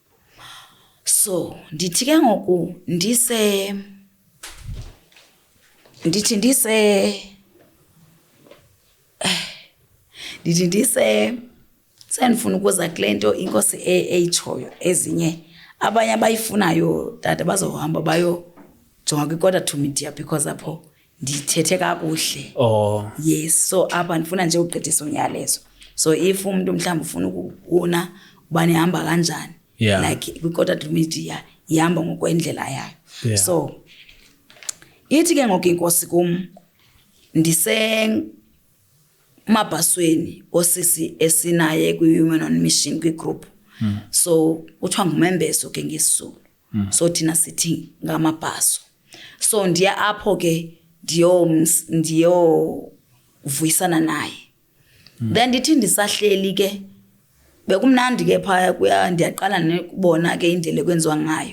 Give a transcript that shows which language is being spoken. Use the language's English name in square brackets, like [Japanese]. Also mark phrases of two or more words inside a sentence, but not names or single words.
[Xhosa] So ndithi ke ngoku ndithi sendifuna ukuza kule nto inkosi eyitshoyo. Ezinye abanye abayifunayo tata bazohamba bayojonga kwi- [English] quarter to media [Xhosa] because apho ndithethe kakuhle. [English] Yes, so [Xhosa] apha ndifuna nje ugqithisa unyalezo. [English] So if [Xhosa] umuntu mhlawumbe ufuna ukubona ubani ihamba kanjani, like kwi- [English] quarter to media [Xhosa] ihamba ngokwendlela yayo. So ithi ke ngoku inkosi kum mabhasweni osisi esinaye kwi-Women on Mission kwi-group. So kuthiwa ngumembeso ke ngesizulu. So thina sithi ngamabhaso. So ndiya apho ke ndiyovuyisana naye. Then ndithi ndisahleli ke bekumnandi ke phaya ndiyaqala nekubona ke indlela ekwenziwa ngayo.